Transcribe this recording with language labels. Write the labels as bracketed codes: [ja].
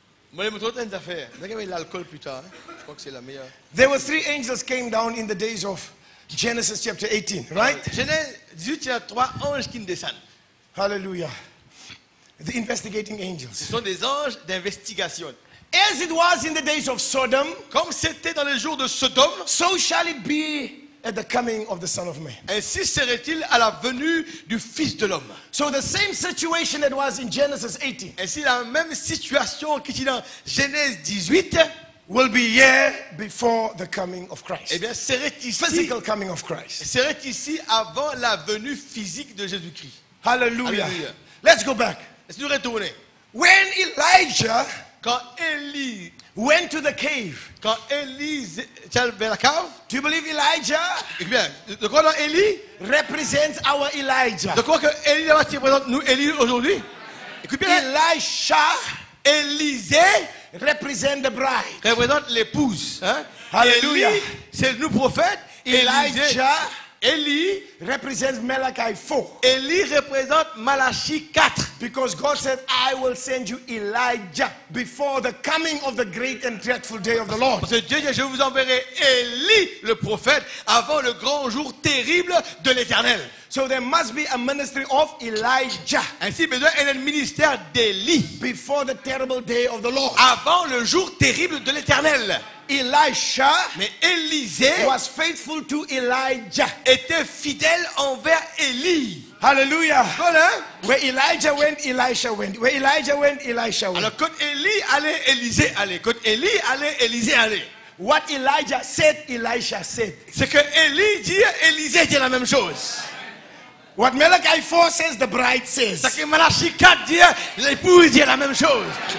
[fr] Moi, je me trouve une affaire. Vous avez l'alcool plus tard. Hein? Je crois que c'est la meilleure. [en] There were 3 angels came down in the days of Genesis chapter 18, right? [fr] Genèse 18, il y a 3 anges qui descendent. [en] Hallelujah. The investigating angels. [fr] Ce sont des anges d'investigation. [en] As it was in the days of Sodom, [fr] Comme c'était dans les jours de Sodome, [en] so shall it be at the coming of the Son of Man. [fr] ainsi serait-il à la venue du Fils de l'homme. [en] So the same situation that was in Genesis 18 [fr] Ainsi, la même situation qui est dans Genèse 18, [en] will be here before the coming of Christ. [fr] eh bien, serait ici, [en] Physical coming of Christ. [fr] serait ici avant la venue physique de Jésus-Christ. [en] Hallelujah. Hallelujah. Let's go back. [fr] Laisse-nous retourner. [en] When Elijah [fr] Quand Élie [en] went to the cave, [fr] était vers la cave, [en] do you believe Elijah [fr] eh bien, de quoi dans Élie? [en] represents our Elijah? [fr] De quoi que Élie là qui représente nous, Élie aujourd'hui? Écoute bien, [en] Elisha [fr] Élisée [en] represents the bride. [fr] représente l'épouse. Hein? [en] Hallelujah. [fr] Élie, c'est nous prophètes. [en] Elijah [fr] Élie, [en] represents Malachi 4. [fr] Élie représente Malachie 4. [en] Because God said, I will send you Elijah before the coming of the great and dreadful day of the Lord. [fr] Parce que Dieu dit, je vous enverrai Élie, le prophète, avant le grand jour terrible de l'Éternel. [en] So there must be a ministry of Elijah [fr] Ainsi, besoin d'un ministère d'Élie [en] before the terrible day of the Lord. [fr] avant le jour terrible de l'Éternel. [en] Elisha [fr] Mais Élisée [en] was faithful to Elijah. [fr] était fidèle envers Élie. [en] Hallelujah. [fr] Voilà. [en] Where Elijah went, Elisha went. Where Elijah went, Elisha went. [fr] Alors, quand Élie allait, Élisée allait. Quand Élie allait, Élisée allait. [en] What Elijah said, Elisha said. [fr] C'est que Élie dit, Élisée dit la même chose. [en] What Malachi 4 says, the bride says. [fr] C'est que Malachie 4 dit, l'épouse dit la même chose.